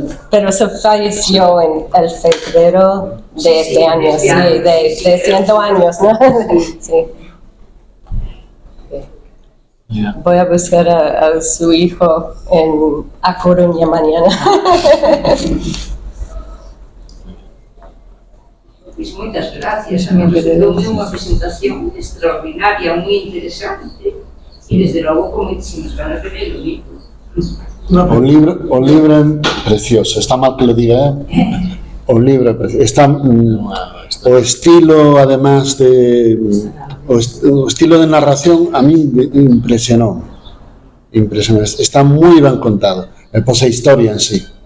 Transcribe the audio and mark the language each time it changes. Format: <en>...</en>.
<es>Pero se falleció en el febrero de este año, sí, de 100 años, ¿no? Sí. Yeah. Voy a buscar a su hijo en A Coruña mañana.</es> <gl>Pois moitas gracias, a nós deu unha presentación extraordinaria, moi interesante, e desde logo con moitísimas ganas de ver o libro. O libro é precioso,</gl> <es>está mal que lo diga,</es> <gl>o libro é precioso. Está, o estilo, además de... O estilo de narración a mí impresionou. Está moi ben contado. E pois a historia en sí.</gl>